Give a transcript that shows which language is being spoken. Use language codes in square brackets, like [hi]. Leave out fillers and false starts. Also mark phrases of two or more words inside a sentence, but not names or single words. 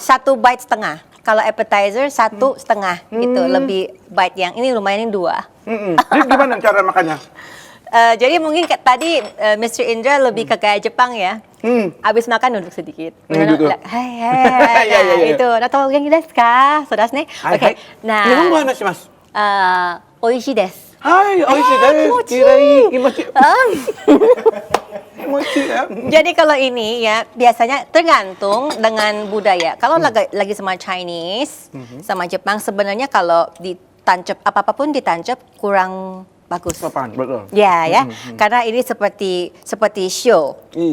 [id] 1 bite setengah. Kalau appetizer 1,5 gitu. Lebih bite yang ini lumayan 2. Jadi gimana cara makannya? Jadi mungkin tadi Mr. Indra lebih ke gaya Jepang ya. Abis makan duduk sedikit. Gitu. Hai, hai. Iya, iya, iya. Itu, [ja] なと元気ですか? そうですね. [id] Oke. Nah, [ja] 日本語話します。美味しいです。はい、美味しいです。気持ちいい。気持ちいい。気持ちいいya. [id] Jadi kalau ini ya biasanya tergantung dengan budaya. Kalau lagi sama Chinese, sama Jepang sebenarnya kalau ditancap apapun ditancap kurang bagus. Sopan, betul. Ya, ya. Karena ini seperti show Iya.